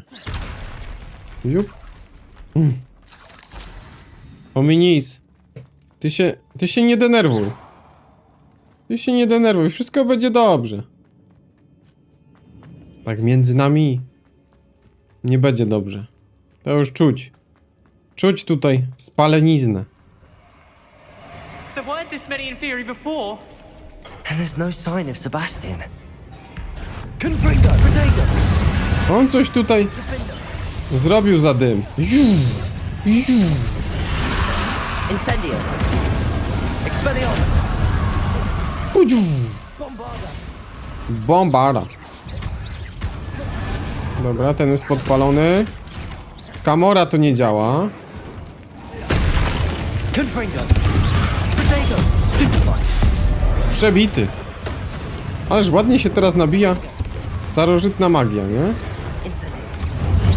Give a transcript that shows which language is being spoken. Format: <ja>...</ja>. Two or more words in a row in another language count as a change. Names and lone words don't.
<pl>Jup. Ominis. Ty się nie denerwuj. Ty się nie denerwuj. Wszystko będzie dobrze. Tak między nami nie będzie dobrze. To już czuć. Czuć tutaj spaleniznę.</pl> <en>There weren't this many Inferi before. And there's no sign of Sebastian.</en> <pl>On coś tutaj zrobił za dym. Incendio. Expelliarmus. Bombarda. Dobra, ten jest podpalony. Skamora to nie działa. Przebity. Ależ ładnie się teraz nabija starożytna magia, nie?</pl>